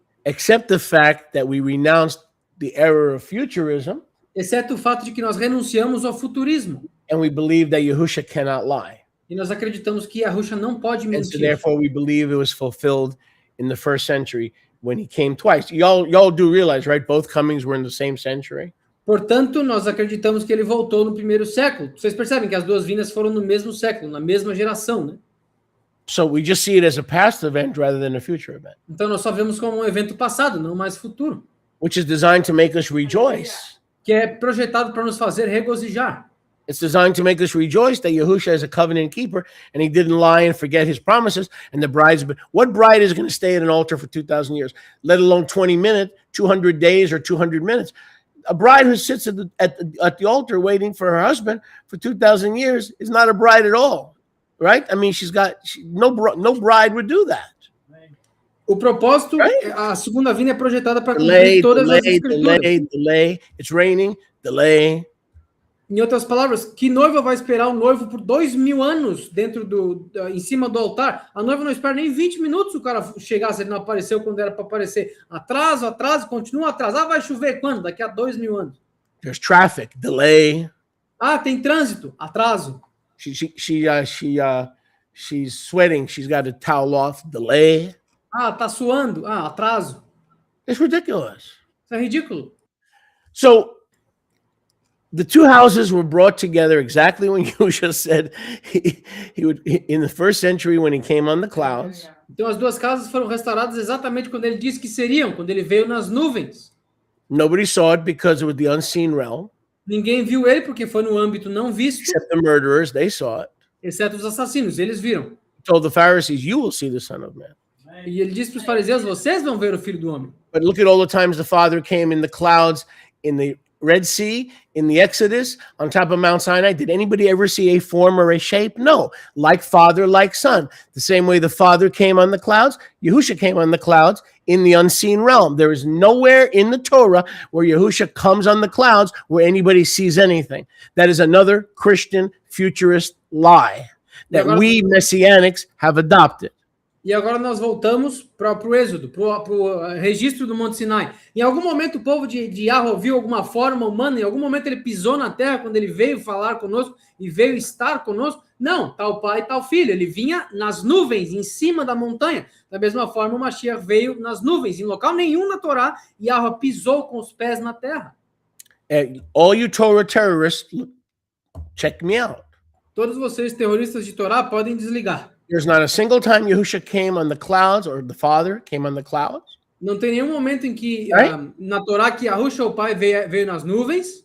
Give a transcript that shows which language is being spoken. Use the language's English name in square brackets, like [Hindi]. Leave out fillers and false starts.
[English] except the fact that we renounced the error of futurism [Portuguese] Exceto o fato de que nós renunciamos ao futurismo. [English] and we believe that Yahusha cannot lie. [Portuguese] E nós acreditamos que Yahusha não pode [English] And so [Portuguese] mentir. [English] therefore we believe it was fulfilled in the first century when he came twice. Y'all do realize, right? Both comings were in the same century. [Portuguese] Portanto, nós acreditamos que ele voltou no primeiro século. Vocês percebem que as duas vindas foram no mesmo século, na mesma geração, né? [English] So we just see it as a past event rather than a future event, [Portuguese] Então nós só vemos como um evento passado, não mais futuro, [English] which is designed to make us rejoice. [Portuguese] que é projetado para nos fazer regozijar. [English] It's designed to make us rejoice that Yahusha is a covenant keeper and he didn't lie and forget his promises. And the bride's been, what bride is going to stay at an altar for 2,000 years, let alone 20 minutes, 200 days, or 200 minutes? A bride who sits at the altar waiting for her husband for 2,000 years is not a bride at all, right? I mean, no bride would do that. [Portuguese] O propósito, [English] Right? [Portuguese] a segunda vinda é projetada para cumprir todas as escrituras. [English] Delay. It's raining, delay. [Portuguese] Em outras palavras, que noiva vai esperar o noivo por 2000 anos em cima do altar? A noiva não espera nem 20 minutos o cara chegar, se ele não apareceu quando era para aparecer. Atraso, continua atraso. Ah, vai chover quando? Daqui a 2000 anos. [English] There's traffic, delay. [Portuguese] Ah, tem trânsito, atraso. [English] She's sweating. She's got a towel off, delay. [Portuguese] Ah, tá suando, atraso. [English] It's ridiculous. [Portuguese] Isso é ridículo. [English] So the two houses were brought together exactly when Yahusha said he would, in the first century when he came on the clouds. [Portuguese] Então as duas casas foram restauradas exatamente quando ele disse que seriam, quando ele veio nas nuvens. [English] Nobody saw it because it was the unseen realm, [Portuguese] Ninguém viu ele porque foi no âmbito não visto, [English] except the murderers. They saw it. [Portuguese] exceto os assassinos, eles viram. [English] He told the Pharisees, "You will see the Son of Man." [Portuguese] E ele disse para os fariseus, vocês vão ver o Filho do Homem. [English] But look at all the times the Father came in the clouds, in the Red Sea, in the Exodus, on top of Mount Sinai, did anybody ever see a form or a shape? No. Like Father, like Son. The same way the Father came on the clouds, Yahusha came on the clouds in the unseen realm. There is nowhere in the Torah where Yahusha comes on the clouds where anybody sees anything. That is another Christian futurist lie that we Messianics have adopted. [Portuguese] E agora nós voltamos para o Êxodo, para o registro do Monte Sinai. Em algum momento o povo de Yahweh viu alguma forma humana, em algum momento ele pisou na terra quando ele veio falar conosco e veio estar conosco? Não, tal pai, tal filho. Ele vinha nas nuvens, em cima da montanha. Da mesma forma o Mashiach veio nas nuvens. Em local nenhum na Torá, Yahweh pisou com os pés na terra. [English] All you Torah terrorists, check me out. [Portuguese] Todos vocês terroristas de Torá podem desligar. [English] There's not a single time Yahusha came on the clouds or the Father came on the clouds. [Portuguese] Não tem nenhum momento em que na Torá que Yahusha, o pai, veio nas nuvens.